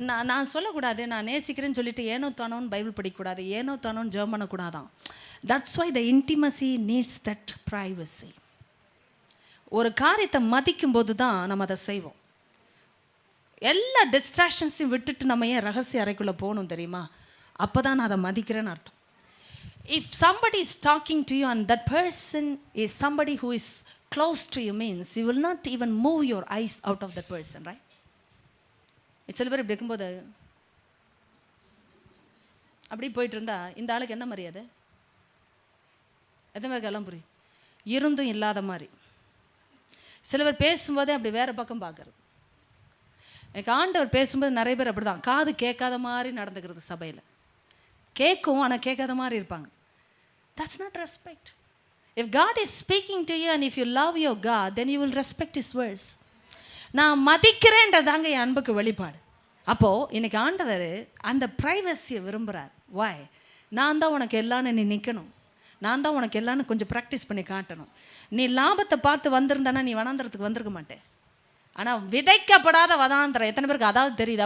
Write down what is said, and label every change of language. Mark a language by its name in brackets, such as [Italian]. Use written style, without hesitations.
[Tamil] நான் சொல்லக்கூடாது நான் நேசிக்கிறேன்னு சொல்லிட்டு ஏனோ தானோன்னு பைபிள் படிக்கக்கூடாது, ஏனோ தானோன்னு ஜெபம் பண்ணக்கூடாதான். [English] That's why the intimacy needs that privacy. [Tamil] ஒரு காரியத்தை மதிக்கும் போது தான் நம்ம அதை செய்வோம். எல்லா டிஸ்ட்ராக்ஷன்ஸையும் விட்டுட்டு நம்ம ஏன் ரகசிய அறைக்குள்ளே போகணும் தெரியுமா? அப்போ தான் நான் அதை மதிக்கிறேன்னு அர்த்தம். [English] If somebody is talking to you and that person is somebody who is close to you, means you will not even move your eyes out of that person, right? [Tamil] சில பேர் இப்படி இருக்கும்போது அப்படி போயிட்டு இருந்தா இந்த ஆளுக்கு என்ன மரியாதை? எத்தனை பேருக்கு எல்லாம் புரியும்? இருந்தும் இல்லாத மாதிரி. சில பேர் பேசும்போதே அப்படி வேறு பக்கம் பார்க்குறது. எனக்கு ஆண்டவர் பேசும்போது நிறைய பேர் அப்படி தான் காது கேட்காத மாதிரி நடந்துக்கிறது. சபையில் கேட்கும் ஆனால் கேட்காத மாதிரி இருப்பாங்க. [English] That's not respect. If God is speaking to you and if you love your God, then you will respect His words. [Tamil] நான் மதிக்கிறேன்றதாங்க என் அன்புக்கு வெளிப்பாடு. அப்போது இன்னைக்கு ஆண்டவர் அந்த ப்ரைவசியை விரும்புகிறார். வாய், நான் தான் உனக்கு எல்லான்னு நீ நிற்கணும், நான் தான் உனக்கு எல்லான்னு கொஞ்சம் ப்ராக்டிஸ் பண்ணி காட்டணும். நீ லாபத்தை பார்த்து வந்திருந்தானா நீ வனாந்திரத்துக்கு வந்திருக்க மாட்டேன். ஆனால் விதைக்கப்படாத வனாந்திரம் எத்தனை பேருக்கு அதாவது தெரியுது?